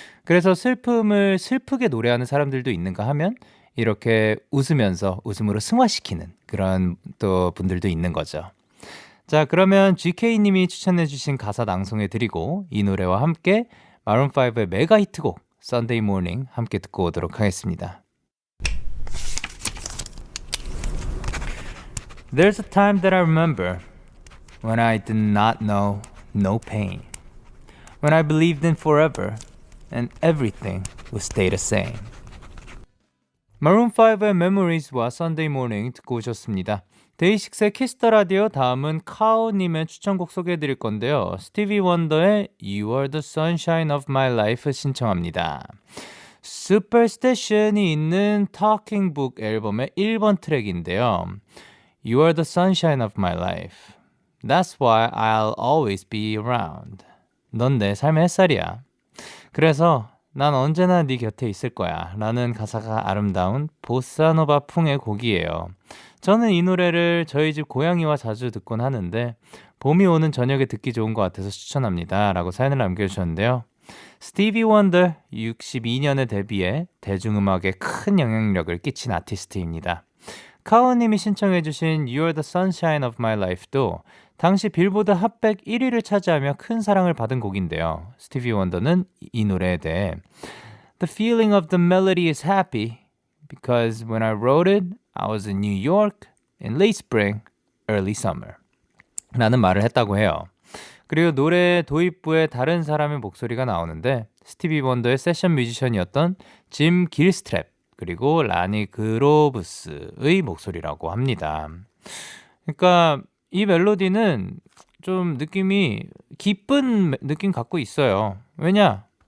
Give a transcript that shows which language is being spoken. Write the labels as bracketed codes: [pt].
[ko] 그래서 슬픔을 슬프게 노래하는 사람들도 있는가 하면 이렇게 웃으면서 웃음으로 승화시키는 그런 또 분들도 있는 거죠. 자, 그러면 GK님이 추천해주신 가사 낭송해드리고 이 노래와 함께 마룬5의 메가 히트곡 Sunday Morning 함께 듣고 오도록 하겠습니다. [en] There's a time that I remember when I did not know no pain. When I believed in forever and everything would stay the same. [ko] 마룬5의 Memories와 Sunday Morning 듣고 오셨습니다. 데이식스의 키스터 라디오 다음은 카오님의 추천곡 소개해드릴 건데요. 스티비 원더의 You Are the Sunshine of My Life 신청합니다. Superstition이 있는 Talking Book 앨범의 1번 트랙인데요. [en] You are the sunshine of my life. That's why I'll always be around. [ko] 넌 내 삶의 햇살이야. 그래서 난 언제나 네 곁에 있을 거야 라는 가사가 아름다운 보사노바 풍의 곡이에요. 저는 이 노래를 저희 집 고양이와 자주 듣곤 하는데 봄이 오는 저녁에 듣기 좋은 것 같아서 추천합니다 라고 사연을 남겨주셨는데요. 스티비 원더 62년에 데뷔해 대중음악에 큰 영향력을 끼친 아티스트입니다. 카오님이 신청해주신 You are the sunshine of my life도 당시 빌보드 핫백 1위를 차지하며 큰 사랑을 받은 곡인데요. 스티비 원더는 이 노래에 대해 [en] The feeling of the melody is happy because when I wrote it, I was in New York in late spring, early summer [ko] 라는 말을 했다고 해요. 그리고 노래 도입부에 다른 사람의 목소리가 나오는데 스티비 원더의 세션 뮤지션이었던 짐 길스트랩 그리고 라니 그로브스의 목소리라고 합니다. 그러니까 이 멜로디는 좀 느낌이 기쁜 느낌 갖고 있어요. 왜냐?